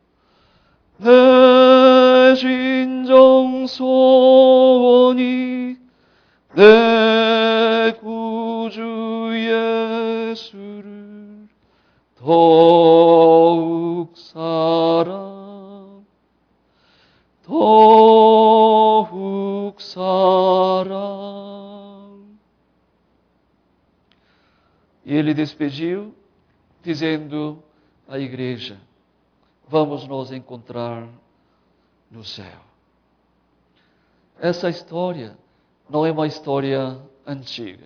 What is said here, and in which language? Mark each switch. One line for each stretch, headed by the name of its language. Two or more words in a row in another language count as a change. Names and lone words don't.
Korean: 내 진정 소원이 내 구주 예수를 더욱 사랑 더욱 사랑.
Portuguese: E ele despediu, dizendo à igreja: vamos nos encontrar no céu. Essa história não é uma história antiga.